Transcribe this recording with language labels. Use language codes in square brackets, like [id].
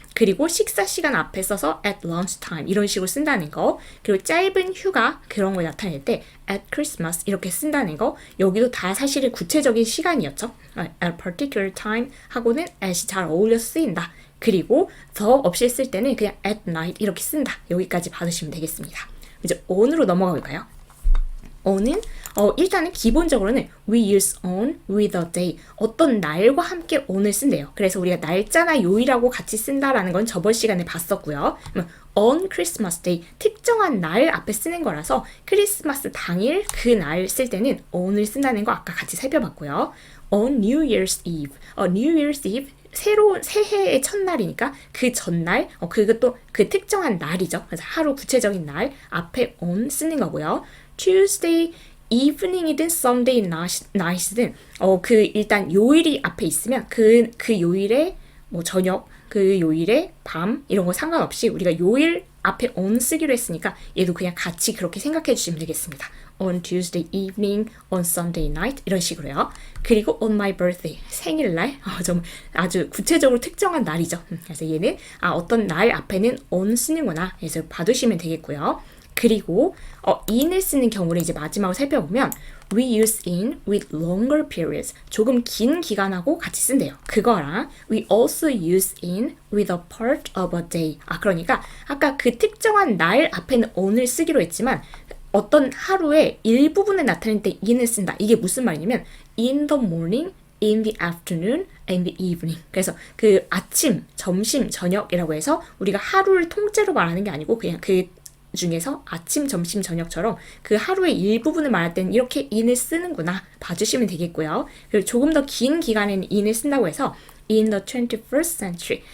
[ko] 그리고 식사 시간 앞에 써서 [en] at lunchtime [ko] 이런 식으로 쓴다는 거 그리고 짧은 휴가 그런 걸 나타낼 때 [en] at Christmas [ko] 이렇게 쓴다는 거 여기도 다 사실은 구체적인 시간이었죠. [en] at particular time [ko] 하고는 at이 잘 어울려서 쓰인다. 그리고 the 없이 쓸 때는 그냥 [en] at night [ko] 이렇게 쓴다. 여기까지 받으시면 되겠습니다. 이제 on으로 넘어가 볼까요? on은 일단은 기본적으로는 [en] we use on with a day. [ko] 어떤 날과 함께 on을 쓴대요. 그래서 우리가 날짜나 요일하고 같이 쓴다라는 건 저번 시간에 봤었고요. [en] on Christmas Day, [ko] 특정한 날 앞에 쓰는 거라서 크리스마스 당일 그 날 쓸 때는 on을 쓴다는 거 아까 같이 살펴봤고요. [en] on New Year's Eve, New Year's Eve [ko] 새로운 새해의 첫날이니까 그 전날, 그것도 그 특정한 날이죠. 그래서 하루 구체적인 날 앞에 on 쓰는 거고요. [en] Tuesday evening [ko] 이든 [en] Sunday night [ko] 이든 그 일단 요일이 앞에 있으면 그 요일의 뭐 저녁, 그 요일의 밤 이런 거 상관없이 우리가 요일 앞에 on 쓰기로 했으니까 얘도 그냥 같이 그렇게 생각해 주시면 되겠습니다. [en] On Tuesday evening, on Sunday night [ko] 이런 식으로요. 그리고 [en] on my birthday [ko] 생일날 좀 아주 구체적으로 특정한 날이죠. 그래서 얘는 어떤 날 앞에는 on 쓰는구나. 그래서 봐두시면 되겠고요. 그리고 in을 쓰는 경우를 이제 마지막으로 살펴보면 [en] we use in with longer periods. [ko] 조금 긴 기간하고 같이 쓴대요. 그거랑 [en] we also use in with a part of a day. [ko] 그러니까 아까 그 특정한 날 앞에는 on을 쓰기로 했지만 어떤 하루의 일부분을 나타낼 때 in을 쓴다. 이게 무슨 말이냐면 [en] in the morning, in the afternoon, and the evening. [ko] 그래서 그 아침, 점심, 저녁이라고 해서 우리가 하루를 통째로 말하는 게 아니고 그냥 그 중에서 아침, 점심, 저녁처럼 그 하루의 일부분을 말할 때는 이렇게 in을 쓰는구나 봐주시면 되겠고요. 그리고 조금 더 긴 기간에는 in을 쓴다고 해서 [en] in the 21st century.